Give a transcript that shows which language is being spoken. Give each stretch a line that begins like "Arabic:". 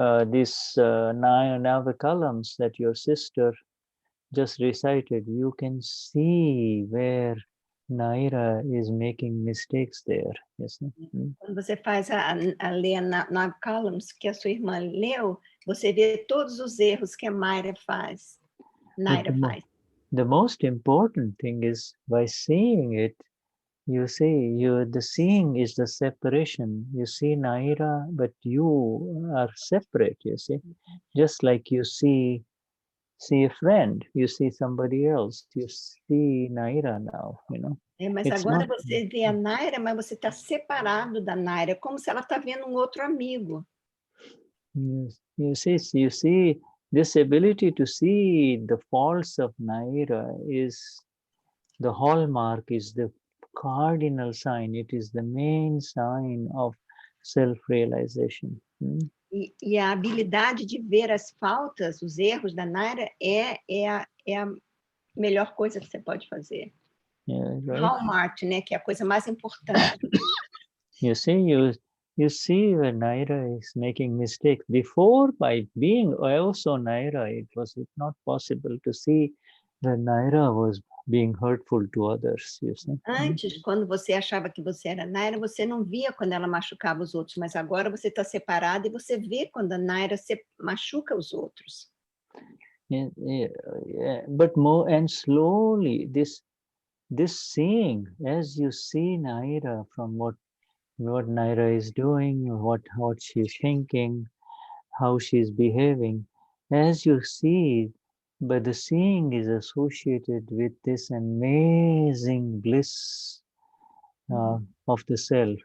English: These 9 columns that your sister just recited, you can see where Naira is making mistakes there. You see?
Portuguese: Quando você faz a ler
English: 9 columns
Portuguese: que a sua irmã leu, você vê todos os erros que a Naira faz.
English: The most important thing is, by seeing it, you see, the seeing is the separation. You see Naira, but you are separate, you see. Just like you see a friend, you see somebody else, you see Naira now,
Portuguese: Mas agora você vê a Naira, mas você está separado da Naira, como se ela está vendo um outro amigo.
English: You see, this ability to see the faults of Naira is the hallmark, is the cardinal sign. It is the main sign of self-realization.
Portuguese: E a habilidade de ver as faltas, os erros da Naira é a melhor coisa que você pode fazer.
English: Yeah, right?
Portuguese: Hallmark, né, que é a coisa mais importante.
English: You see when Naira is making mistakes. Before, by being also Naira, it was not possible to see that Naira was being hurtful to others, you see.
Portuguese: Antes, quando você achava que você era Naira, você não via quando ela machucava os outros, mas agora você está separado e você vê quando a Naira machuca os outros.
English: Yeah. But more and slowly, this seeing, as you see Naira from what Naira is doing, what she's thinking, how she's behaving, as you see, but the seeing is associated with this amazing bliss of the self.